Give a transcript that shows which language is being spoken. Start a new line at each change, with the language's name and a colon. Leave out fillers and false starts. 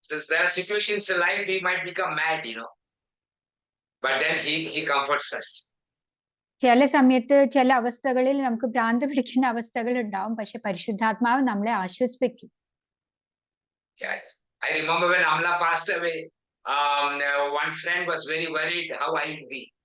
English: There are situations in life we might become mad, but then he comforts us.
Malayalam: ചില സമയത്ത് ചില അവസ്ഥകളിൽ നമുക്ക് ഭ്രാന്ത് പിടിക്കുന്ന അവസ്ഥകൾ ഉണ്ടാവും, പക്ഷെ പരിശുദ്ധാത്മാവ് നമ്മളെ ആശ്വസിപ്പിക്കും.
English: I remember when Amla passed away, one friend was very worried how I would be.